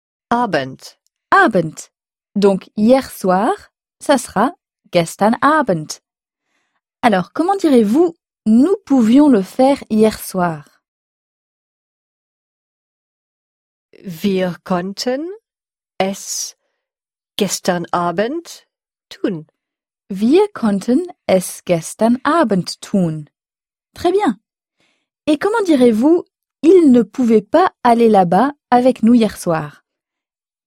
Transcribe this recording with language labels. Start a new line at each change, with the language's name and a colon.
German: Abend.
French: Abend. Donc hier soir, ça sera gestern Abend. Alors, comment direz-vous « nous pouvions le faire hier soir » ?
German: Wir konnten es gestern Abend tun. Wir konnten es gestern Abend tun.
French: Très bien. Et comment direz-vous « il ne pouvait pas aller là-bas avec nous hier soir » ?